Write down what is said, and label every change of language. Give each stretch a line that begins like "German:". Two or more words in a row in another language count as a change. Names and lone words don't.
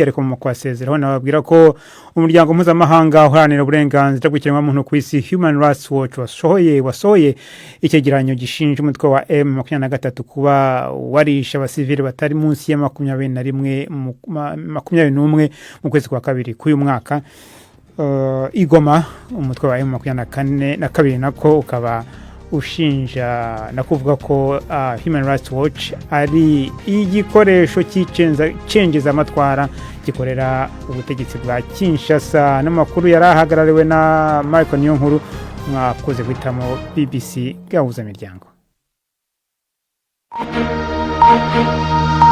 Kinyarwanda: ariko mu kwasezeraho nababwira ko umuryango mpuzamahanga uharanira uburenganzira bw'ikiremwamuntu ku isi Human Rights Watch wasohoye icyegeranyo gishinja umutwe wa M23 kuba warisha abasivili batari munsi ya 21 mu kwezi kwa kabiri k'uyu mwaka. Igoma umutwe wa M22 nako ukaba ushinja nakuvuga ko Human Rights Watch ari igikoresho cy'icengeza amatwara gikorera ubutegetsi bwa Kinshasa. n'amakuru yarahagarariwe na Michael Niyonkuru. mwakoze guhitamo BBC gahuza miryango.